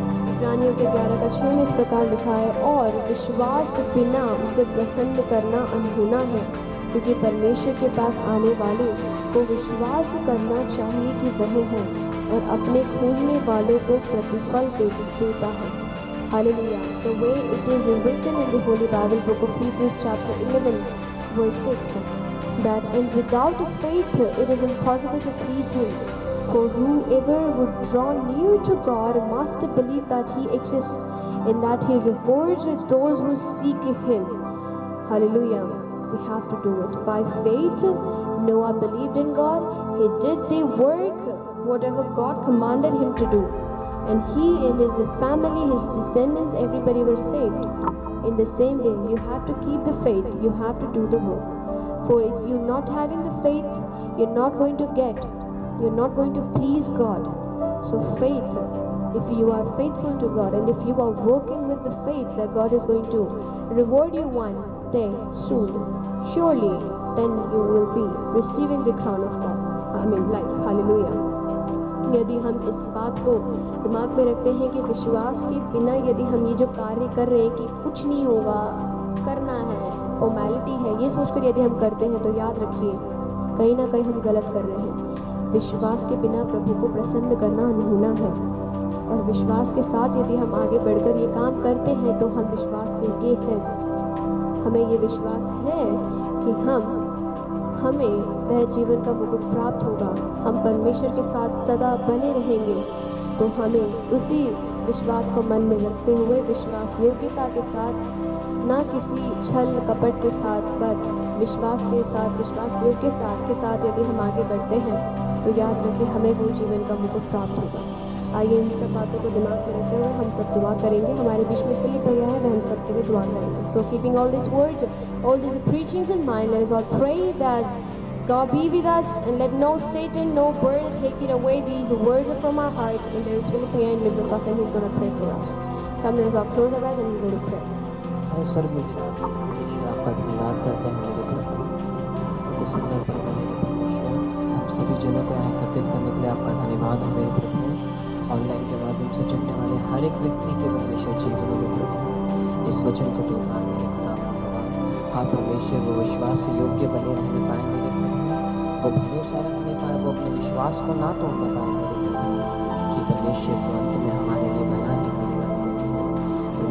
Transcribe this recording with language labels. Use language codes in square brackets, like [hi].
[hi] इब्रानियों के 11 का 6 में इस प्रकार लिखा है, और विश्वास बिना उसे प्रसन्न करना अनहोना है, क्योंकि परमेश्वर के पास आने वाले को विश्वास करना चाहिए कि वह है और अपने खोजने वालों को प्रतिफल देता है। Hallelujah. [en] The way it is written in the Holy Bible book of Hebrews chapter 11 verse 6, that and without faith it is impossible to please him. For whoever would draw near to God must believe that he exists and that he rewards those who seek him. Hallelujah. We have to do it. By faith, Noah believed in God. He did the work, whatever God commanded him to do. And he and his family, his descendants, everybody were saved. In the same way, you have to keep the faith. You have to do the work. For if you're not having the faith, you're not going to get. You're not going to please God. So faith, if you are faithful to God and if you are working with the faith that God is going to reward you one day soon, surely then you will be receiving the crown of God. I mean life. Hallelujah. [hi] यदि हम इस बात को दिमाग में रखते हैं कि विश्वास के बिना यदि हम ये जो कार्य कर रहे हैं कि कुछ नहीं होगा, करना है, फॉर्मेलिटी है, ये सोचकर यदि हम करते हैं तो याद रखिए कहीं ना कहीं हम गलत कर रहे हैं। विश्वास के बिना प्रभु को प्रसन्न करना अनहोना है, और विश्वास के साथ यदि हम आगे बढ़कर ये काम करते हैं तो हम विश्वास योग्य हैं। हमें ये विश्वास है कि हमें वह जीवन का मुकुट प्राप्त होगा, हम परमेश्वर के साथ सदा बने रहेंगे। तो हमें उसी विश्वास को मन में रखते हुए विश्वास योग्यता के साथ, ना किसी छल कपट के साथ, पर विश्वास के साथ, विश्वास योग्य के साथ यदि हम आगे बढ़ते हैं तो याद रखें हमें वो जीवन का मुकुट प्राप्त होगा। आइए इन सब बातों को दिमाग में रखते हुए हम सब दुआ करेंगे। हमारे बीच में फिलिप भैया है, वह हम सब के लिए दुआ करेंगे। [en] So keeping all this words, all this preachings in mind, let us all pray that God be with us and let no Satan, no bird take it away. These words are from our heart, and there is Philip here in midst of us, and he's going to pray for us. Come, let us all close our eyes and he's going to pray. [hi] परमेश्वर आपका धन्यवाद करते हैं मेरे प्रभु। इस सुंदर पर्व में मेरे परमेश्वर हम सभी जनों को यहाँ एकत्रित करने के लिए आपका धन्यवाद है मेरे प्रभु। ऑनलाइन के माध्यम से जुड़ने वाले हर एक व्यक्ति के परमेश्वर जीवनों में प्रभु इस वचन को तो उतार मेरे खुदा हाँ परमेश्वर वो विश्वास से योग्य बने रहने पाए मेरे प्रभु, वो भरोसा रखने पाए, वो अपने विश्वास को ना तोड़ने पाए मेरे प्रभु कि परमेश्वर को अंत में हमारे लिए भला ही मिलेगा मेरे प्रभु।